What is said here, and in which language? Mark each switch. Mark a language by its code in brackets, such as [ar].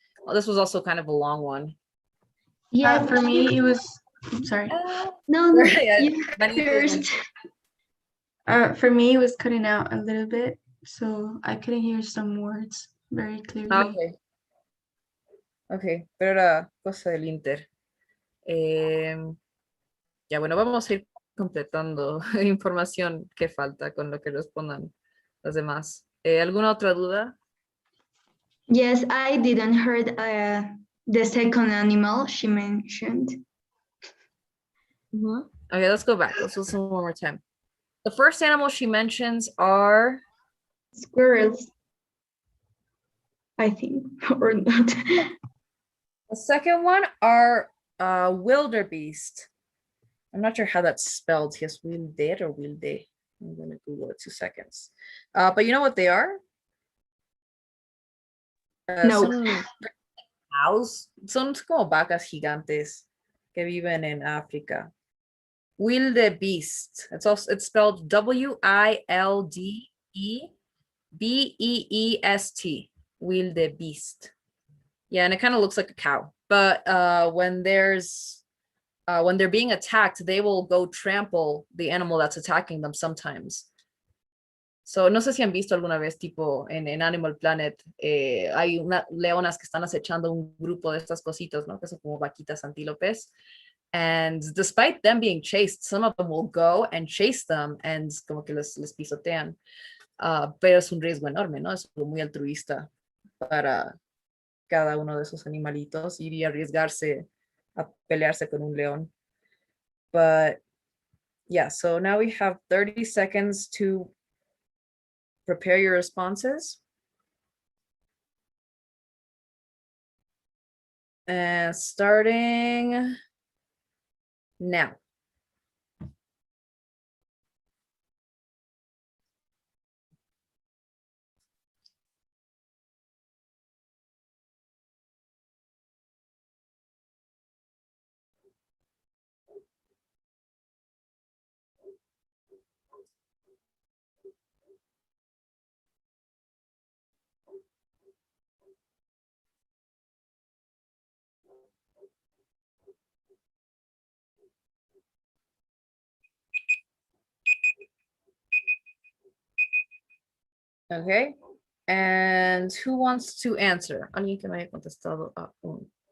[en] Well, this was also kind of a long one. Yeah, For me, it was, sorry. No, Yeah, you first. For me, it was cutting out a little bit, so I couldn't hear some words very clearly. [es] Okay. Ok, pero era cosa del Inter. Ya, bueno, vamos a ir completando información que falta con lo que respondan los demás. ¿Alguna otra duda? [en] Yes, I didn't heard the second animal she mentioned. Okay, let's go back. Let's listen one more time. The first animal she mentions are squirrels, I think, or not. The second one are wildebeest. I'm not sure how that's spelled. Yes, wilde or wilde. I'm gonna Google it 2 seconds. But you know what they are? No. [es] Son cows. Son como vacas gigantes que viven en África. [en] Wildebeest. It's spelled WILDEBEEST. Wildebeest. Yeah, and it kind of looks like a cow. But when they're being attacked, they will go trample the animal that's attacking them sometimes. [es] So, no sé si han visto alguna vez, tipo, en Animal Planet, hay leonas que están acechando un grupo de estas cositas, ¿no? Que son como vaquitas antílopes. And despite them being chased, some of them will go and chase them and como que les pisotean. Pero es un riesgo enorme, ¿no? Es muy altruista para cada uno de esos animalitos, ir y arriesgarse a pelearse con un león. [en] But yeah, so now we have 30 seconds to prepare your responses. And starting now. Okay, and who wants to answer? [es] Alguien que me haya contestado a un.